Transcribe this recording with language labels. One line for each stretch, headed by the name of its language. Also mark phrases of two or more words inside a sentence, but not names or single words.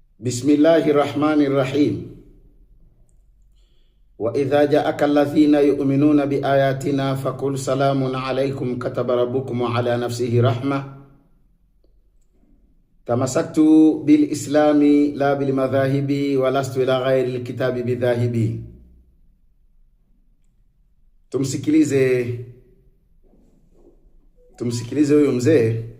Arabic: بسم الله الرحمن الرحيم. وإذا جاءك الذين يؤمنون بآياتنا فقل سلام عليكم كتب ربكم على نفسه الرحمة. تمسكت بالإسلام لا بالمذاهب ولست إلى غير الكتاب بذاهب.
Swahili: Tumsikilize huyo mzee.